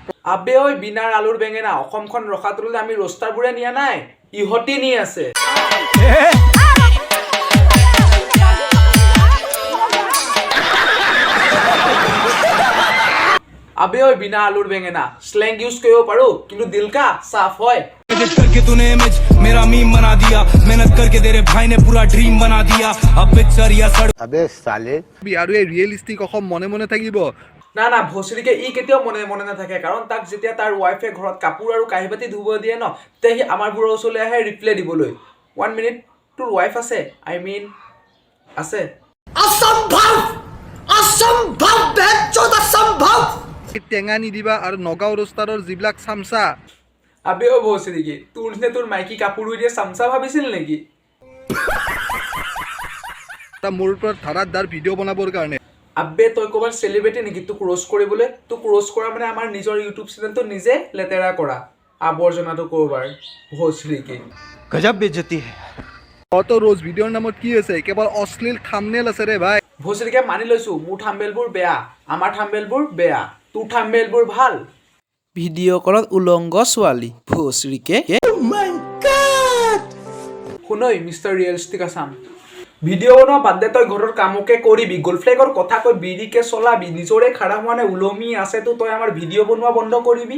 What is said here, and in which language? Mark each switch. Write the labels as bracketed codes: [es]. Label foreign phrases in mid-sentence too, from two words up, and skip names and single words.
[as] আবে ঐ বিনাৰ আলুৰ বেঙেনা, অসমখন ৰখাটোলৈ আমি ৰোষ্টাৰবোৰে নিয়া নাই, ইহঁতি নি আছে। আবে ঐ বিনা আলুৰ বেঙেনা, [en] slang use [as] কৰিব পাৰো কিন্তু [hi] दिल का साफ [as] হয়। [hi] करके तूने इमेज मेरा मीम बना दिया, मेहनत करके तेरे भाई ने पूरा ड्रीम बना दिया। अब पिक्चर या सड़ अबे साले [as] আৰু এই ৰিয়েলিষ্টিক অসম মনে মনে থাকিব? না ভোচৰিকে ই কেতিয়াও মনে নাথাকে, কাৰণ তাক যেতিয়া তাৰ ৱাইফে ঘৰত কাপোৰ আৰু কাঁহী বাতি ধুব দিয়ে ন, তেতিয়া সি আমাৰবোৰৰ ওচৰলৈ আহে ৰিপ্লাই দিবলৈ। 1 মিনিট, তোৰ ৱাইফ আছে? আছে। টেঙা নিদিবা। আৰু নগাঁও ৰোষ্টাৰৰ যিবিলাক চামচা, আবে ও ভোচৰিকে তোৰ মাইকী কাপোৰ ধুই দিয়ে চামচা ভাবিছিল নেকি? মোৰ ওপৰত ধাৰাত ভিডিঅ' বনাবৰ কাৰণে। আবে তই ক'বাৰ চেলিব্ৰিটি নেকি তোক ৰোষ্ট কৰিবলৈ? তোক ৰোষ্ট কৰা মানে আমাৰ নিজৰ ইউটিউব চেনেলটো নিজে লেতেৰা কৰা, আৱৰ্জনাটো ক'বাৰ। ভোচৰিকে [hi] गजब बेइज्जती है। [as] অত ৰোজ ভিডিঅ'ৰ নামত কি আছে? কেৱল অশ্লীল থাম্বনেইল আছে ৰে ভাই। ভোচৰিকে মানি লৈছো মোৰ থাম্বনেইলবোৰ বেয়া, আমাৰ থাম্বনেইলবোৰ বেয়া, তোৰ থাম্বনেইলবোৰ ভাল। ভিডিঅ' কলত উলংগ ছোৱালী ভোচৰিকে। শুনৈ মিষ্টাৰ ৰিয়েলিষ্টিক আছাম, ভিডিঅ' বনোৱা বাদ দে, তই ঘৰৰ কামকে কৰিবি, গৰ্লফ্ৰেণ্ডৰ কথা কৈ বিৰিকে চলাবি, নিজৰে খাৰা হোৱা নাই ওলমি আছেতো তই আমাৰ ভিডিঅ' বনোৱা বন্ধ কৰিবি?